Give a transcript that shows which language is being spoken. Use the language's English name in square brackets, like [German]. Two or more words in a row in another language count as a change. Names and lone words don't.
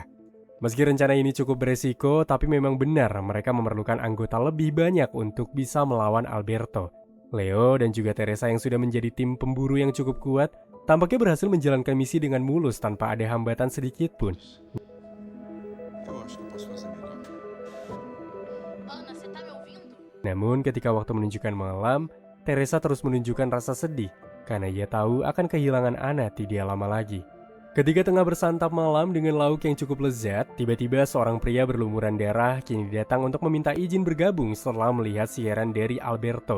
[Indonesian] Meski rencana ini cukup beresiko, tapi memang benar mereka memerlukan anggota lebih banyak untuk bisa melawan Alberto. Leo dan juga Teresa yang sudah menjadi tim pemburu yang cukup kuat, tampaknya berhasil menjalankan misi dengan mulus tanpa ada hambatan sedikit pun. [Portuguese] acho que eu posso fazer melhor. Ana, você tá me ouvindo? [Indonesian] Namun ketika waktu menunjukkan malam, Teresa terus menunjukkan rasa sedih karena ia tahu akan kehilangan Ana tidak lama lagi. Ketika tengah bersantap malam dengan lauk yang cukup lezat, tiba-tiba seorang pria berlumuran darah kini datang untuk meminta izin bergabung setelah melihat siaran dari Alberto.